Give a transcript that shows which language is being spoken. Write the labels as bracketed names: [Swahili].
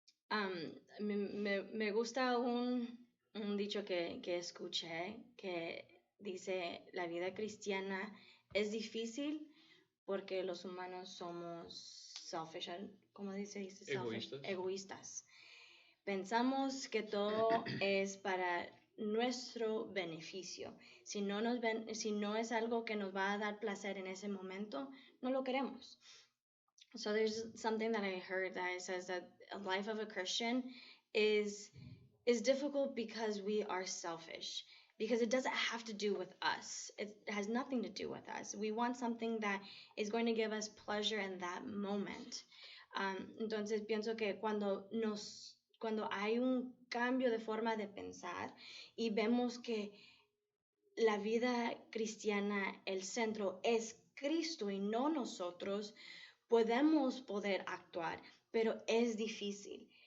[Spanish] Am, me gusta un dicho que escuché que dice, la vida cristiana es difícil porque los humanos somos selfish, ¿cómo dice selfish? Egoístas. Egoístas. Pensamos que todo es para nuestro beneficio. Si no es algo que nos va a dar placer en ese momento, no lo queremos. [English] So there's something that I heard that it says that a life of a Christian is is difficult because we are selfish. Because it doesn't have to do with us. It has nothing to do with us. We want something that is going to give us pleasure in that moment. [Spanish] Entonces pienso que cuando hay un cambio de forma de pensar y vemos que la vida cristiana, el centro es Cristo y no nosotros, podemos poder actuar, pero es difícil.